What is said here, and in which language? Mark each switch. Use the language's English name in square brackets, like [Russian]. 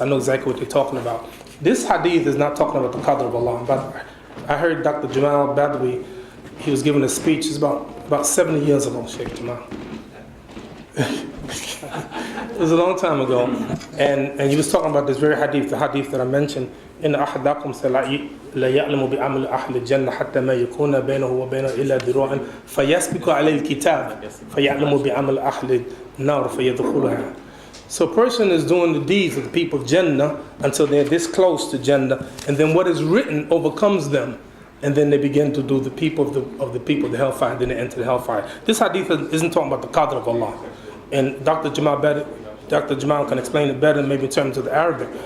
[English] I know exactly what they're talking about. This hadith is not talking about the qadr of Allah, but I heard Dr. Jamal Badawi he was giving a speech. It's about 70 years ago, Sheikh Jamal. It was a long time ago, and he was talking about this very hadith, the hadith that I mentioned. [Arabic] إن أحدكم لا يعلم بعمل أهل الجنة حتى ما يكون بينه وبينه إلا ذراع فيسبق عليه الكتاب فيعلم بعمل أهل النار فيدخلها. [English] So a person is doing the deeds of the people of Jannah until they're this close to Jannah, and then what is written overcomes them, and then they begin to do the people of the people of the hellfire, and then they enter the hellfire. This hadith isn't talking about the qadr of Allah, and Dr. Jamal can explain it better, maybe in terms of the Arabic.